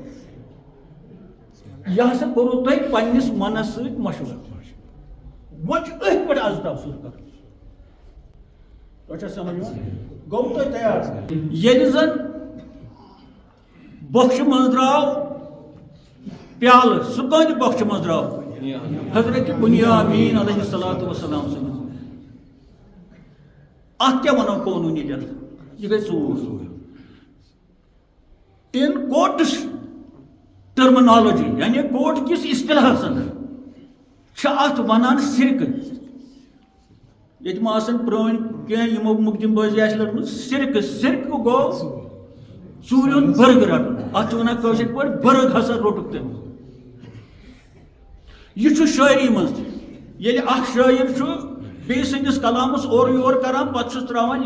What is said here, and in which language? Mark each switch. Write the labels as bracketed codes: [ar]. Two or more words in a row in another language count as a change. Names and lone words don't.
[ks] یہِ ہسا کوٚروٕ تۄہہِ پننِس منس سۭتۍ مشورٕ وۄنۍ چھُ أتھۍ پٮ۪ٹھ آز تبصرٕ کرُن تۄہہِ چھا سمجھ یِوان گوٚو تۄہہِ تیار ییٚلہِ زن بۄکھچہِ منٛز درٛاو پیالہٕ سُہ کٕہٕنٛدِ بۄکھچہِ منٛز درٛاو حضرت بنیامین علیہ الصلوۃ والسلام سٕنٛدِس اتھ کیٛاہ ونو قونوٗنی جلد یہِ گٔے ژوٗر [en] in court's terminology [ks] یعنی کوٹ کس اصطلاحس اندر ات ونان سرکہ یہ ما آسن پرون کینٛہہ مقدم بٲزی آسہِ لٔجمٕژ سرکہ گو ژوٗرِ ہُنٛد برگ رٹُن اتھ چھِ ونان کٲشِر پٲٹھۍ برگ ہسا روٚٹُکھ تٔمۍ یہ چھُ شاعری منٛز تہِ ییٚلہِ اکھ شٲعر چھُ بیٚیہِ سٕنٛدِس کلامس اورٕ یور کران پتہٕ چھُس تراوان